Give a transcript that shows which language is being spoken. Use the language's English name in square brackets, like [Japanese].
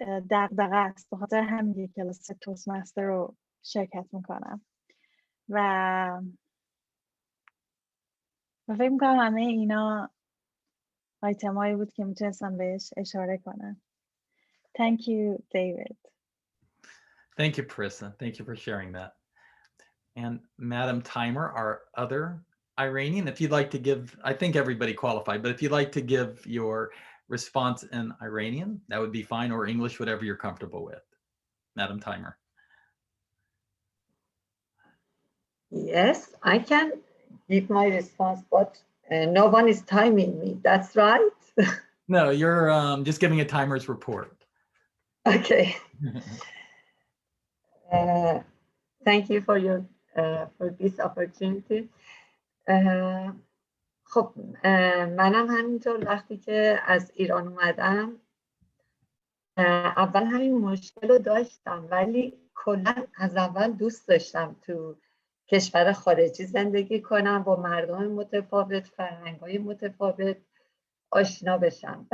[Persian] دغدغه است. به خاطر همین کلاس توستمستر رو شرکت میکنم و فکر میکنم همه اینا آیتمایی بود که میتونستم بهش اشاره کنم. [English] Thank you, David. Thank you, Parissa. Thank you for sharing that. And Madam Timer, our other Iranian, if you'd like to give, I think everybody qualified, but if you'd like to give your response in Iranian, that would be fine, or English, whatever you're comfortable with. Madam Timer. Yes, I can give my response, but no one is timing me. That's right. No, you're just giving a timer's report. Okay. Thank you for this opportunity. [Persian] خب منم همینطور وقتی که از ایران اومدم اول همین مشکل رو داشتم، ولی کلا از اول دوست داشتم تو کشور خارجی زندگی کنم، با مردم متفاوت، فرهنگ‌های متفاوت آشنا بشم.